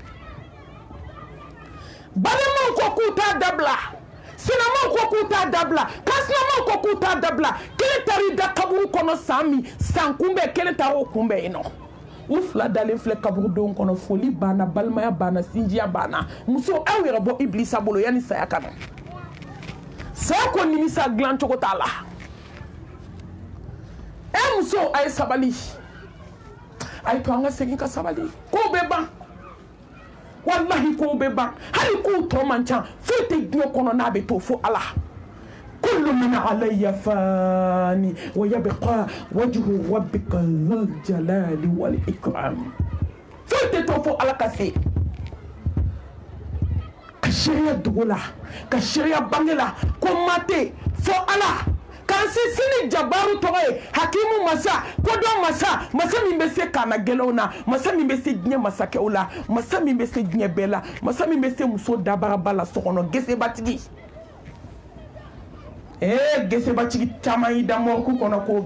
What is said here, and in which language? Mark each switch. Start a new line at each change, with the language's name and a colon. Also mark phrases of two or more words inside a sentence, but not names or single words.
Bambara: balimaw ko k'u t'a dabila sinamaw ko k'u t'a dabila kansinamaw ko k'u t'a dabila kelen taara i da kaburu kɔnɔ san min san kunbɛn kelen taara o kunbɛn yen nɔ u fila dalen filɛ kaburudenw kɔnɔ foli banna balimaya banna sinjiya banna muso aw yɛrɛ bɔ ibilisa bolo yanni saya ka na saya ko nimisa dilan cogo t'a la muso a ye sabali a ye to an ka segin ka sabali kow bɛ ban wallahi kow bɛ ban hali kow tɔ man ca foyi tɛ diɲɛ kɔnɔ n'a bɛ to fo ala
Arabic: كل من عليها فان ويبقى وجه ربك ذو الجلال والإكرام
Bambara: foyi tɛ to fo ala ka se ka sariya dugu la ka sariya bange la ko mate fo ala kan sini jabaru tɔgɔ ye hakimu masa kodɔn masa masa min bɛ se kana gɛlɛnw na masa min bɛ se diɲɛ masakɛw la masa min bɛ se diɲɛ bɛɛ la masa min bɛ se muso dabaraba la sokɔnɔ gesebatigi gesebatigi caman y'i da mɔriku kɔnɔ k'o